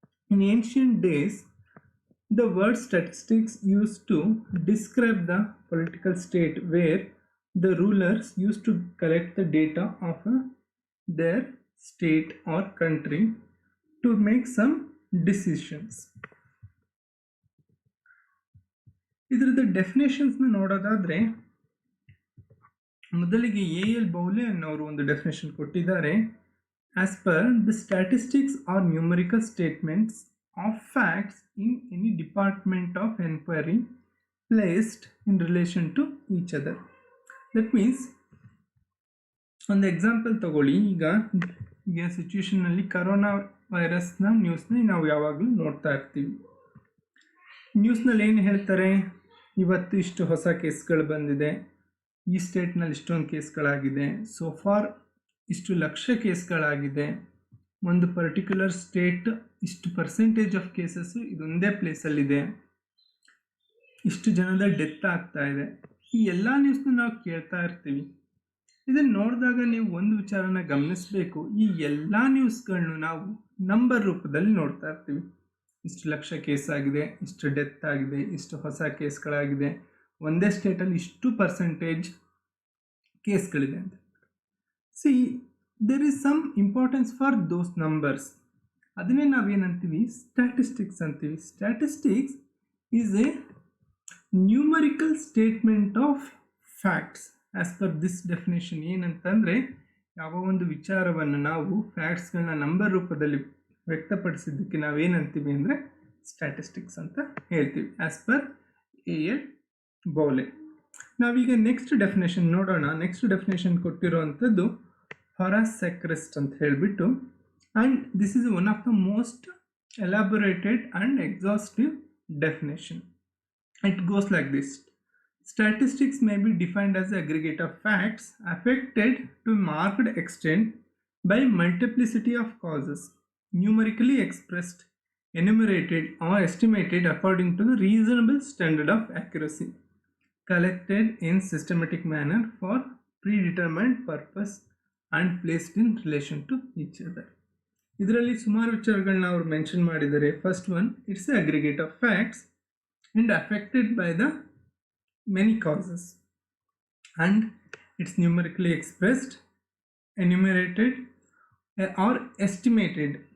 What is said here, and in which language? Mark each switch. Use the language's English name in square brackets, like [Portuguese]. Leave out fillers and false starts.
[English] In ancient days, the word statistics used to describe the political state where the rulers used to collect the data of their state or country to make some decisions. [Kannada] ಇದರದ ಡೆಫಿನೇಷನ್ಸ್ನ ನೋಡೋದಾದ್ರೆ ಮೊದಲಿಗೆ ಎ.ಎಲ್. ಬೌಲೆ ಅನ್ನೋರು ಒಂದು definition ಕೊಟ್ಟಿದ್ದಾರೆ. [English] As per the statistics are numerical statements of facts in any department of inquiry placed in relation to each other. That means [Kannada] ಒಂದು example ತಗೊಳ್ಳಿ. ಈಗ ಸಿಚುವೇಶನ್ನಲ್ಲಿ corona ವೈರಸ್ನ ನ್ಯೂಸ್ನ ನಾವು ಯಾವಾಗಲೂ ನೋಡ್ತಾ ಇರ್ತೀವಿ. ನ್ಯೂಸ್ನಲ್ಲಿ ಏನು ಹೇಳ್ತಾರೆ, ಇವತ್ತು ಇಷ್ಟು ಹೊಸ ಕೇಸ್ಗಳು ಬಂದಿದೆ, ಈ ಸ್ಟೇಟ್ನಲ್ಲಿ ಇಷ್ಟೊಂದು ಕೇಸ್ಗಳಾಗಿದೆ, ಸೋ ಫಾರ್ ಇಷ್ಟು ಲಕ್ಷ ಕೇಸ್ಗಳಾಗಿದೆ, ಒಂದು ಪರ್ಟಿಕ್ಯುಲರ್ ಸ್ಟೇಟ್ ಇಷ್ಟು ಪರ್ಸೆಂಟೇಜ್ ಆಫ್ ಕೇಸಸ್ಸು ಇದೊಂದೇ ಪ್ಲೇಸಲ್ಲಿದೆ, ಇಷ್ಟು ಜನದ ಡೆತ್ ಆಗ್ತಾ ಇದೆ. ಈ ಎಲ್ಲ ನ್ಯೂಸ್ನ ನಾವು ಕೇಳ್ತಾ ಇರ್ತೀವಿ. ಇದನ್ನು ನೋಡಿದಾಗ ನೀವು ಒಂದು ವಿಚಾರನ ಗಮನಿಸಬೇಕು. ಈ ಎಲ್ಲ ನ್ಯೂಸ್ಗಳನ್ನು ನಾವು ನಂಬರ್ ರೂಪದಲ್ಲಿ ನೋಡ್ತಾ ಇರ್ತೀವಿ. ಇಷ್ಟು ಲಕ್ಷ ಕೇಸ್ ಆಗಿದೆ, ಇಷ್ಟು ಡೆತ್ ಆಗಿದೆ, ಇಷ್ಟು ಹೊಸ ಕೇಸ್ಗಳಾಗಿದೆ, ಒಂದೇ ಸ್ಟೇಟಲ್ಲಿ ಇಷ್ಟು ಪರ್ಸೆಂಟೇಜ್ ಕೇಸ್ಗಳಿದೆ ಅಂತ. [English] See, there is some importance for those numbers. [Kannada] ಅದನ್ನೇ ನಾವೇನಂತೀವಿ, ಸ್ಟ್ಯಾಟಿಸ್ಟಿಕ್ಸ್ ಅಂತೀವಿ. [English] Statistics is a numerical statement of facts as per this definition. [Kannada] ಏನಂತಂದರೆ, ಯಾವ ಒಂದು ವಿಚಾರವನ್ನು ನಾವು ಫ್ಯಾಕ್ಟ್ಸ್ಗಳನ್ನ ನಂಬರ್ ರೂಪದಲ್ಲಿ ವ್ಯಕ್ತಪಡಿಸಿದ್ದಕ್ಕೆ ನಾವೇನಂತೀವಿ ಅಂದರೆ ಸ್ಟ್ಯಾಟಿಸ್ಟಿಕ್ಸ್ ಅಂತ ಹೇಳ್ತೀವಿ, [English] as per [Kannada] ಎ.ಎಲ್. ಬೌಲೆ. ನಾವೀಗ ನೆಕ್ಸ್ಟ್ ಡೆಫಿನೇಷನ್ ನೋಡೋಣ. ನೆಕ್ಸ್ಟ್ ಡೆಫಿನೇಷನ್ ಕೊಟ್ಟಿರುವಂಥದ್ದು [English] Horace Sechrest [Kannada] ಅಂತ ಹೇಳಿಬಿಟ್ಟು, [English] and this is one of the most elaborated and exhaustive definition. It goes like this: statistics may be defined as the aggregate of facts affected to marked extent by multiplicity of causes, numerically expressed, enumerated or estimated according to the reasonable standard of accuracy, collected in systematic manner for predetermined purpose and placed in relation to each other. [Kannada] ಇದರಲ್ಲಿ ಸುಮಾರು ವಿಚಾರಗಳನ್ನ ಅವರು mention ಮಾಡಿದ್ದಾರೆ. [English] First one, it's a aggregate of facts and affected by the many causes, and it's numerically expressed, enumerated or estimated.